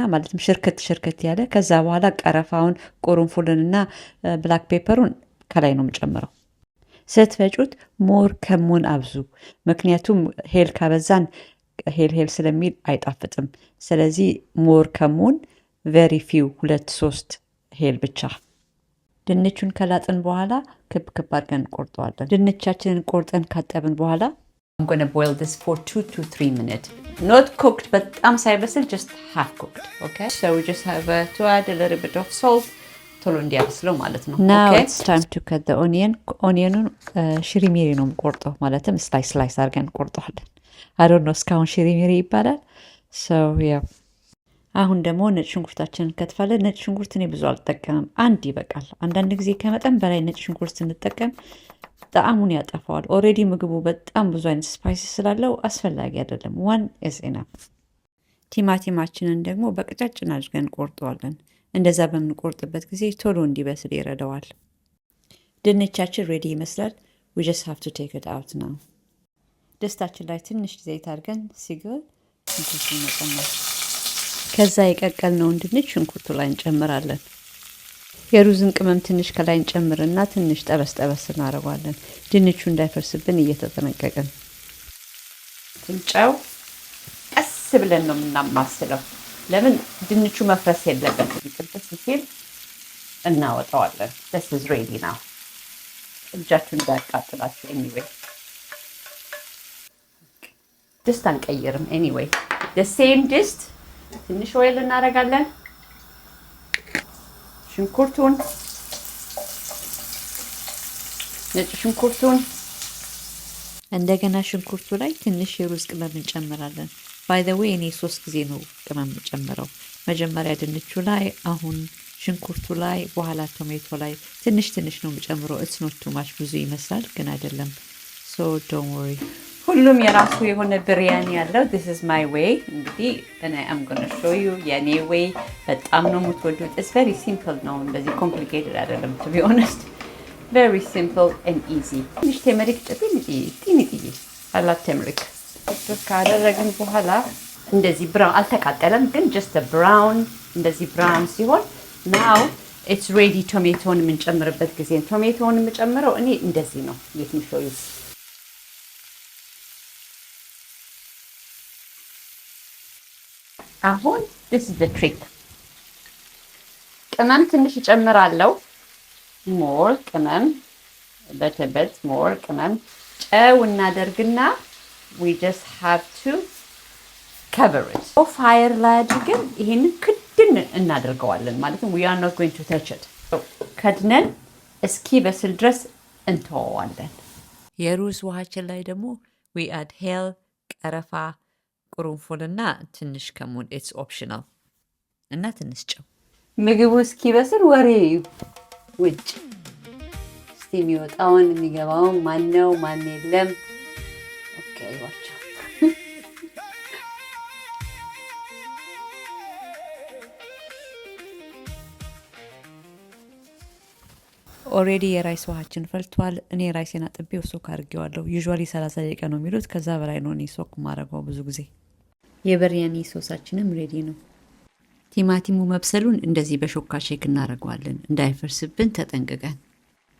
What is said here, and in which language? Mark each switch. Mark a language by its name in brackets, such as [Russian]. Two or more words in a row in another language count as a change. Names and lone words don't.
[Amharic] ማለትም ሽርክት ያለ፣ ከዛ በኋላ ቀረፋውን፣ ቁርንፉልንና ብላክ ፔፐሩን ከላይ ነው የምጨምረው። ስትፈጩት ሞር ከሙን አብዙ፣ ምክንያቱም ሄል ካበዛን ሄል ስለሚል አይጣፍጥም። ስለዚህ ሞር ከሙን፣ [English] very few [Amharic] 2-3 ሄል ብቻ። ድንቹን ከላጥን በኋላ ክብ አድርገን ቆርጠዋለን። ድንቻችንን ቆርጠን ካጠብን በኋላ [English] I'm going to boil this for 2 to 3 minutes. Not cooked, [Amharic] በጣም ሳይበስል, [English] just half cooked. Okay? So we just have to add a little bit of salt. [Amharic] ቶሎ እንዲያበስለው ማለት ነው። [English] Now it's time to cut the onion. [Amharic] ኦኒየኑን ሽሪሚሪ ነው የምቆርጠው፣ ማለትም ስላይስ አድርገን ቆርጠዋለን። [English] I don't know [Amharic] እስካሁን ሽሪሚሪ ይባላል። [English] So yeah. [Amharic] አሁን ደግሞ ነጭ ሽንኩርታችንን ከትፋለን። ነጭ ሽንኩርት እኔ ብዙ አልጠቀምም፣ 1 ይበቃል። አንዳንድ ጊዜ ከመጠን በላይ ነጭ ሽንኩርት ስንጠቀም ጣዕሙን ያጠፋዋል። ኦሬዲ ምግቡ በጣም ብዙ አይነት ስፓይሲ ስላለው አስፈላጊ አይደለም። [English] 1 is enough። [Amharic] ቲማቲማችንን ደግሞ በቀጫጭን አድርገን ቆርጠዋለን። እንደዛ በምንቆርጥበት ጊዜ ቶሎ እንዲበስል ይረዳዋል። ድንቻችን ሬዲ ይመስላል። [English] we just have to take it out now። [Amharic] ድስታችን ላይ ትንሽ ዘይት አድርገን ሲግል እንትን መጨመር፣ ከዛ የቀቀልነውን ድንች ሽንኩርቱ ላይ እንጨምራለን። የሩዝን ቅመም ትንሽ ከላይ እንጨምርና ትንሽ ጠበስ እናደርጋለን። ድንቹ እንዳይፈርስብን እየተጠነቀቅን። ጨው ቀስ ብለን ነው የምናማስለው። ለምን ድንቹ መፍረስ የለበትም። ጥብስ ሲል እናወጣዋለን። [English] this is ready now። [Amharic] እጃችሁን እንዳያቃጥላችሁ። anyway ድስት አንቀይርም። [English] anyway the same [Amharic] ድስት ትንሽ ኦይል እናደርጋለን። ሽንኩርቱን፣ ነጭ ሽንኩርቱን፣ እንደገና ሽንኩርቱ ላይ ትንሽ የሩዝ ቅመም እንጨምራለን። [English] by the way [Amharic] እኔ 3 ጊዜ ነው ቅመም የምጨምረው። መጀመሪያ ድንቹ ላይ፣ አሁን ሽንኩርቱ ላይ፣ በኋላ ቶሜቶ ላይ ትንሽ ነው የምጨምረው። [English] it's not too much። [Amharic] ብዙ ይመስላል ግን አይደለም። [English] so don't worry። [Amharic] ሁሉም የራሱ የሆነ ብሪያኒ ያለው። [English] this is my way። [Amharic] እንግዲህ እኔ [English] I'm going to show you [Amharic] የኔ way። በጣም ነው የምትወዱት። [English] it's very simple [Amharic] ነው፣ እንደዚህ complicated አይደለም። [English] to be honest very simple and easy። [Amharic] ትንሽ ቴመሪክ ጥንጥዬ አላት ቴመሪክ ካደረግን በኋላ እንደዚህ ብራውን አልተቃጠለም፣ ግን [English] just a brown [Amharic] እንደዚህ ብራውን ሲሆን [English] now it's ready። [Amharic] ቶሜቶን የምንጨምርበት ጊዜ ቶሜቶን የምጨምረው እኔ እንደዚህ ነው። [English] let me show you። [Amharic] አሁን [English] this is the trick። [Amharic] ቅመም ትንሽ እጨምራለሁ። ሞር ቅመም በተበት ሞር ቅመም ጨው እናደርግና [English] we just have to cover it። [Amharic] ፋየር ላይ አድርገን ይሄንን ክድን እናደርገዋለን። ማለትም we [English] are not going to touch it። [Amharic] ከድነን እስኪ በስል ድረስ እንተዋዋለን። የሩዝ ውሃችን ላይ ደግሞ [English] we add [Amharic] ሄል፣ ቀረፋ፣ ቁርንፉልና ትንሽ ከሙን [English] it's optional [Amharic] እና ትንሽ ጨው። ምግቡ እስኪበስል ወሬ ውጭ እስቲ የሚወጣውን የሚገባውን ማነው ማን የለም። [English] okay watcha [Amharic] ኦሬዲ የራይስ ውሃችን ፈልቷል። እኔ ራይሴን አጥቤው ሶክ አድርጌዋለሁ። ዩዥዋሊ 30 ደቂቃ ነው የሚሉት፣ ከዛ በላይ ነው እኔ ሶክ ማድረገው ብዙ ጊዜ። የብሪያኒ ሶሳችንም ሬዲ ነው። ቲማቲሙ መብሰሉን እንደዚህ በሾካ ሼክ እናደርገዋለን፣ እንዳይፈርስብን ተጠንቅቀን።